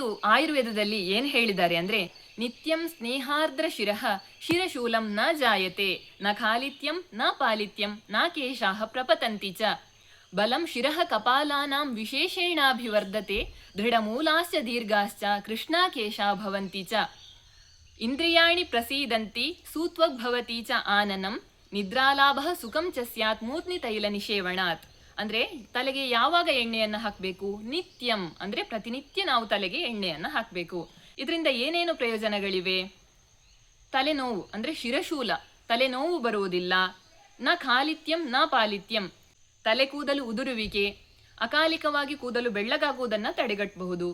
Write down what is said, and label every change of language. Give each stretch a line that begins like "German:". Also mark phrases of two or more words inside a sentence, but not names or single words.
Kannada: ಆಯುರ್ವೇದದಲ್ಲಿ ಏನು ಹೇಳಿದ್ದಾರೆ ಅಂದರೆ,
Sanskrit: ನಿತ್ಯಂ ಸ್ನೇಹಾರ್ದ್ರ ಶಿರಃ ಶಿರಶೂಲಂ ನ ಜಾಯತೆ ನ ಖಾಲಿತ್ಯಂ ನ ಪಾಲಿತ್ಯಂ ನ ಕೇಶಾಃ ಪ್ರಪತಂತಿ ಚ ಬಲಂ ಶಿರಃ ಕಪಾಲಾನಾಂ ವಿಶೇಷೇಣಾಭಿವರ್ಧತೆ ದೃಢಮೂಲಾಶ್ಚ ದೀರ್ಘಾಶ್ಚ ಕೃಷ್ಣಾಕೇಶಾ ಭವಂತಿ ಚ ಇಂದ್ರಿಯಾಣಿ ಪ್ರಸೀದಂತಿ ಸೂತ್ವಗ್ಭವತಿ ಚ ಆನನಂ ನಿದ್ರಾಲಾಭ ಸುಖಂ ಚ ಸ್ಯಾತ್ ಮೂರ್ಧ್ನಿ ತೈಲ ನಿಷೇವಣಾತ್.
Kannada: ಅಂದರೆ ತಲೆಗೆ ಯಾವಾಗ ಎಣ್ಣೆಯನ್ನು ಹಾಕಬೇಕು? ನಿತ್ಯಂ ಅಂದರೆ ಪ್ರತಿನಿತ್ಯ ನಾವು ತಲೆಗೆ ಎಣ್ಣೆಯನ್ನು ಹಾಕಬೇಕು. ಇದರಿಂದ ಏನೇನು ಪ್ರಯೋಜನಗಳಿವೆ? ತಲೆನೋವು ಅಂದರೆ ಶಿರಶೂಲ, ತಲೆನೋವು ಬರುವುದಿಲ್ಲ.
Sanskrit: ನ ಖಾಲಿತ್ಯಂ ನ ಪಾಲಿತ್ಯಂ,
Kannada: ತಲೆ ಕೂದಲು ಉದುರುವಿಕೆ, ಅಕಾಲಿಕವಾಗಿ ಕೂದಲು ಬೆಳ್ಳಗಾಗುವುದನ್ನು ತಡೆಗಟ್ಟಬಹುದು.